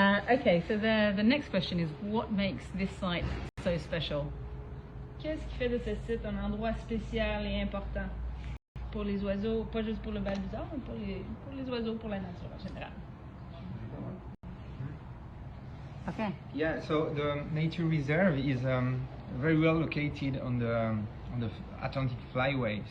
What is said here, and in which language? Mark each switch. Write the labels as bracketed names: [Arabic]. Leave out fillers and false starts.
[English] Okay, so the next question is, what makes this site so special? [French] Qu'est-ce qui fait de ce site un endroit spécial et important pour les oiseaux, pas juste pour le balbuzard, mais pour les oiseaux, pour la nature en général? [English] Okay. Yeah, so the nature reserve is very well located on the Atlantic flyway.